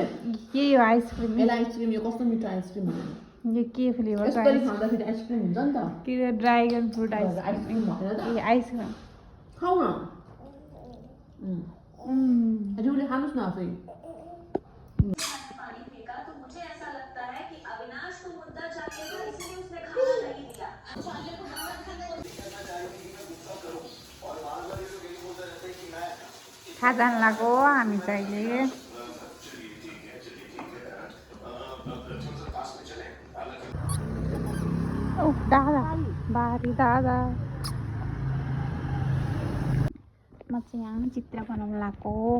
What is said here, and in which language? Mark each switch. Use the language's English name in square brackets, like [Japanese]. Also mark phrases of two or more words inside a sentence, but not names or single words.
[Nepali] यही हो आइसक्रिम यसलाई आइसक्रिम यो कस्तो मिठो आइसक्रिम हो यो के फ्लेभर यसरी खाँदाखेरि आइसक्रिम हुन्छ नि त के [English] dragon fruit [Nepali] आइसक्रिम आइसक्रिम भनेर त ए आइसक्रिम खाऊ न रिउले खानुहोस् न आफै [Hindi] पानी फेंका तो मुझे ऐसा लगता है कि अविनाश को मुद्दा चाहिए था इसलिए उसने खाना नहीं दिया [Nepali] खाजान लाग्यो हामी चाहिँ अहिले ओ दादा बारी दादा म चाहिँ यहाँ चित्र बनाउन लाग्यो